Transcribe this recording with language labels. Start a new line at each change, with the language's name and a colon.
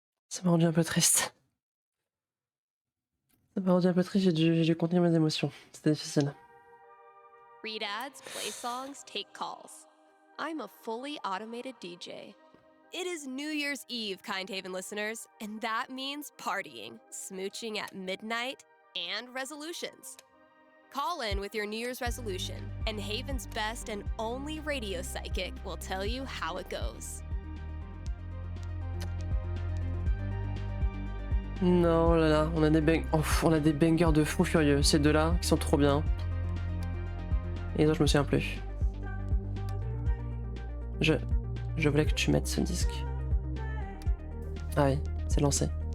French: Ça m'a rendu un peu triste. Ça m'a rendu un peu triste, j'ai dû contenir mes émotions. C'était difficile.
English: Read ads, play songs, take calls. I'm a fully automated DJ. It is New Year's Eve, Kindhaven listeners, and that means partying, smooching at midnight, and resolutions. Call in with your New Year's resolution, and Haven's best and only radio psychic will tell you how it goes.
French: Non, oh là là, on a des bangers de fou furieux. Ces deux-là, qui sont trop bien. Et les autres, je me souviens plus. Je voulais que tu mettes ce disque. Ah oui, c'est lancé.